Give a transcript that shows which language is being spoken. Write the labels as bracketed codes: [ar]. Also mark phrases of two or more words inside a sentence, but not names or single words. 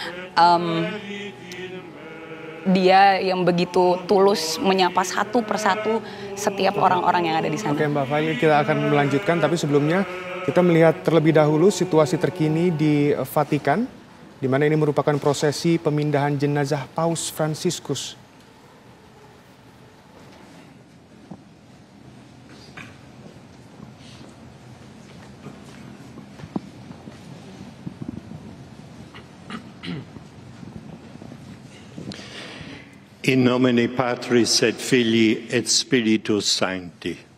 [id] Dia yang begitu tulus menyapa satu persatu setiap orang-orang yang ada di sana. Oke Mbak Fahli, kita akan melanjutkan, tapi sebelumnya kita melihat terlebih dahulu situasi terkini di Vatikan, di mana ini merupakan prosesi pemindahan jenazah Paus Fransiskus. [la] In nomine Patris et Filii et Spiritus Sancti.